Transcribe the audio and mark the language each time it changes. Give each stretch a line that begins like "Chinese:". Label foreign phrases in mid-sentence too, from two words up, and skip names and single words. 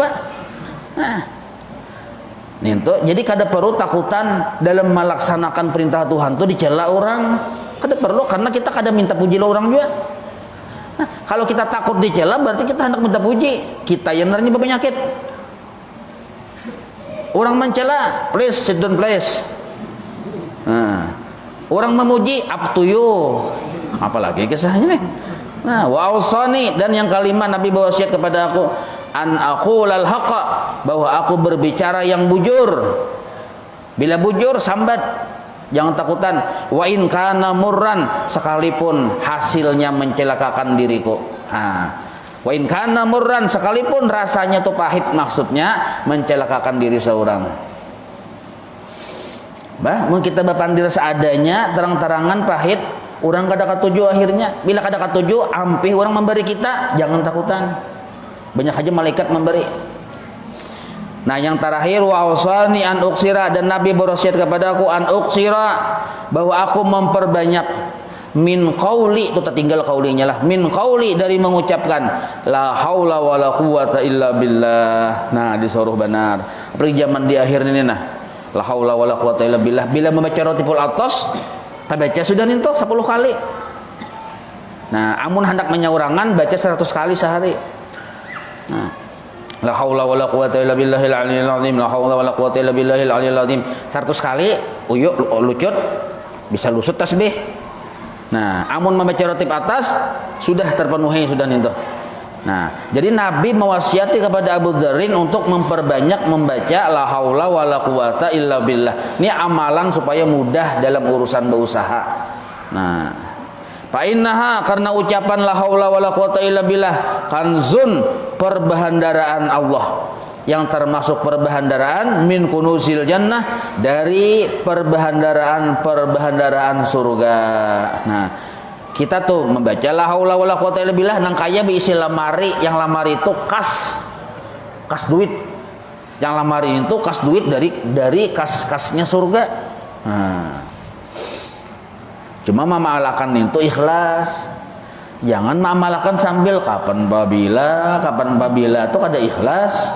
Banjar: Nah, ninto, jadi kada perlu takutan dalam melaksanakan perintah Tuhan tuh dicela orang. Kada perlu, karena kita kada minta puji lo orang juga. Nah, kalau kita takut dicela berarti kita hendak minta puji. Kita yang nernya berpenyakit. Orang mencela,
English: please sit down please.
Banjar: Nah, orang memuji,
English: up to you.
Banjar: Apalagi kisahnya nih. Nah,
Arabic: وأوصاني,
Banjar: dan yang kelima Nabi berwasiat kepada aku,
Arabic: أن أقول الحق,
Banjar: bahwa aku berbicara yang bujur. Bila bujur sambat, jangan takutan.
Arabic: وإن كان مرا,
Banjar: sekalipun hasilnya mencelakakan diriku.
Arabic: وإن كان مرا,
Banjar: sekalipun rasanya tuh pahit, maksudnya mencelakakan diri seorang. Mungkin kita berpandir seadanya, terang-terangan pahit, orang kada katuju akhirnya. Bila kada katuju, ampih orang memberi kita, jangan takutan. Banyak aja malaikat memberi. Nah, yang terakhir,
Arabic: وأوصاني أن أكثر,
Banjar: dan Nabi berwasiat kepada aku
Arabic: أن أكثر,
Banjar: bahwa aku memperbanyak
Arabic: من قولي,
Banjar: itu tertinggal qaulinya lah,
Arabic: من قولي,
Banjar: dari mengucapkan
Arabic: لا حول ولا قوة إلا بالله.
Banjar: Nah, disuruh benar. Apalagi zaman di akhir ini nah,
Arabic: لا حول ولا قوة إلا بالله.
Banjar: Bila membaca Ratibul Atas, baca sudah ninto 10 kali. Nah, amun hendak menyaurangan baca 100 kali sehari. Nah,
Arabic: لا حول ولا قوة إلا بالله العلي العظيم، لا حول ولا قوة إلا بالله العلي العظيم
Banjar: 100 kali, uyuk lucut bisa lusut tasbih. Nah, amun membaca ratib atas sudah terpenuhi sudah ninto. Nah, jadi Nabi mewasiati kepada Abu Dzarrin untuk memperbanyak membaca
Arabic: لا حول ولا قوة إلا بالله.
Banjar: Ini amalan supaya mudah dalam urusan berusaha. Nah,
Arabic: فإنها,
Banjar: karena ucapan
Arabic: لا حول ولا قوة إلا بالله كنز,
Banjar: perbahandaraan Allah, yang termasuk perbahandaraan
Arabic: من كنوز الجنة,
Banjar: dari perbahandaraan surga. Nah, kita tuh membaca
Arabic: لا حول ولا قوة إلا بالله
Banjar: nang kaya diisi lemari, yang lemari itu kas duit. Yang lemari itu kas duit dari kas-kasnya surga. Nah, cuma memalakan itu ikhlas. Jangan memalakan sambil kapan babila itu kada ikhlas.